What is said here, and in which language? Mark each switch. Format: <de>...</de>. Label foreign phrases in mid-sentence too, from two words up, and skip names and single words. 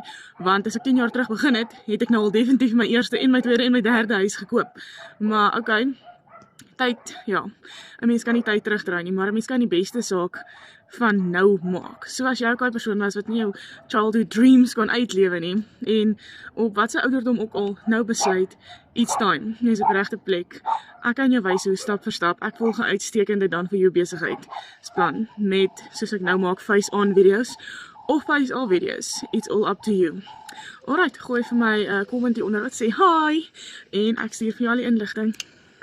<af>Want as ek 10 jaar terug begin het ek nou al definitief my eerste en my tweede en my derde huis gekoop. Maar okay, tyd, ja, 'n mens kan nie tyd terugdraai nie, maar 'n mens kan die beste saak van nou maak. So as jy ook 'n persoon was wat nie jou</af> <en>childhood dreams</en> <af>kon uitlewe nie, en op watse ouderdom ook al nou besluit,</af> <en>it's time,</en> <af>jy is op regte plek. Ek kan jou wys hoe stap vir stap, ek volg 'n uitstekende dan vir jou besigheidsplan, met, soos ek nou maak,</af> <en>face-on video's, of face-off video's, it's all up to you. Alright,</en> <af>gooi vir my 'n comment hieronder wat sê hi, en ek stuur vir jou al die inligting.</af>